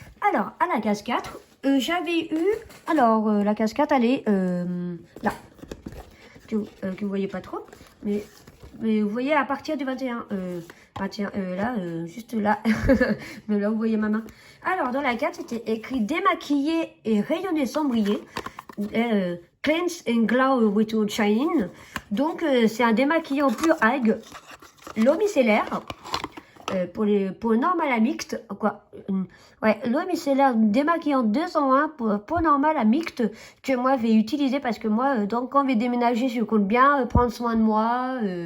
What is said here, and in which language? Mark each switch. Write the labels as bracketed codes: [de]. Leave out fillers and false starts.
[fr] Alors, à la case 4, j'avais eu... Alors, la case 4, elle est là. Que vous voyez pas trop. Mais vous voyez à partir du 21. 21 là, juste là. Mais là, vous voyez ma main. Alors, dans la 4, c'était écrit démaquiller et rayonner sans briller. [en] Cleanse and glow without shining. [fr] Donc, c'est un démaquillant pur algue. L'eau micellaire. Pour normal à mixte, quoi. Ouais, l'eau micellaire démaquillant 201 pour peau normale à mixte que moi je vais utiliser parce que moi, donc quand je vais déménager, je compte bien prendre soin de moi.